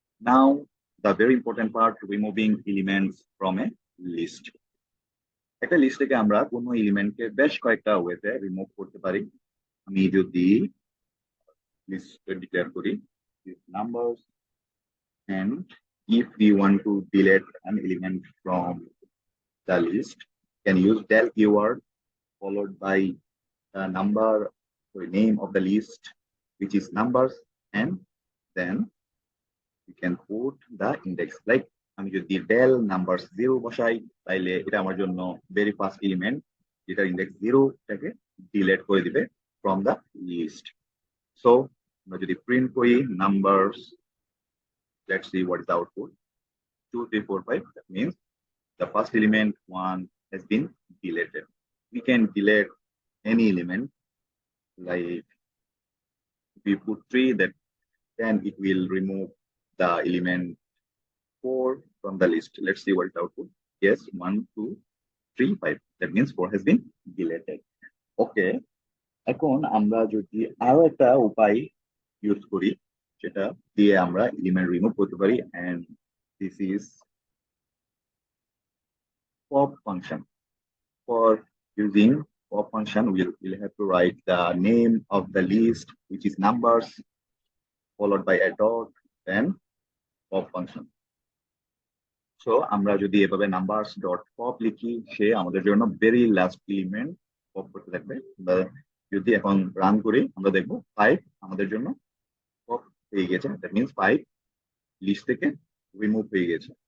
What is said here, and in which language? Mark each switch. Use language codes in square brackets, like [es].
[en] Now the very important part, removing elements from a list. [bn] একটা list থেকে আমরা কোনো এলিমেন্টকে বেশ কয়েকটা ওয়েতে রিমুভ করতে পারি। আমি যদি লিস্ট ডিক্লেয়ার করি [en] numbers, and if we want to delete an element from the list, can use del keyword followed by the number, sorry, name of the list, which is numbers, and then we can put the index. [bn] Like আমি যদি del numbers 0 বসাই, তাইলে এটা আমার জন্য very first element যেটা index 0 টাকে delete করে দিবে ফ্রম দা লিস্ট। সো আমরা যদি প্রিন্ট করি numbers, [en] let's see what is the output. 2 3 4 5, that means the first element 1 has been deleted. We can delete any element, like if we put 3, that then it will remove the element 4 from the list. Let's see what is the output. Yes, 1 2 3 5, that means 4 has been deleted. [bn] Okay, এখন আমরা যদি আরো একটা উপায় use করি সেটা দিয়ে আমরা এলিমেন্ট রিমুভ করতে পারি, [en] and this is pop function. For using pop function, we'll have to write the name of the list, which is numbers, followed by a dot, then pop function. [bn] So আমরা যদি এভাবে numbers dot pop লিখি, সে আমাদের জন্য [en] very last element [bn] pop করতে থাকবে। যদি এখন রান করি আমরা দেখবো 5 আমাদের জন্য পপ হয়ে গেছে, দ্যাট মিনস 5 লিস্ট থেকে রিমুভ হয়ে গেছে।